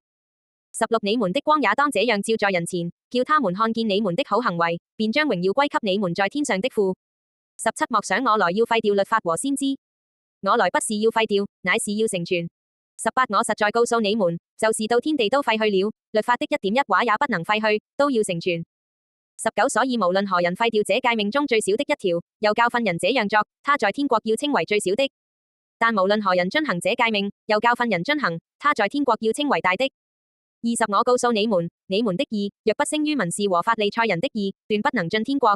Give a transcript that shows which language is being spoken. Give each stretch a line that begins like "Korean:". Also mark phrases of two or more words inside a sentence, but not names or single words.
Chinese: 十六你們的光也當這樣照在人前，叫他們看見你們的好行為，便將榮耀歸給你們在天上的父。十七莫想我來要廢掉律法和先知，我來不是要廢掉，乃是要成全。十八我實在告訴你們，就是到天地都廢去了，律法的一點一畫也不能廢去，都要成全。十九所以無論何人廢掉這誡命中最小的一條，又教訓人這樣作，他在天國要稱為最小的；但無論何人遵行這誡命，又教訓人遵行，他在天國要稱為大的。二十我告訴你們，你們的義若不勝於文士和法利賽人的義，斷不能進天國。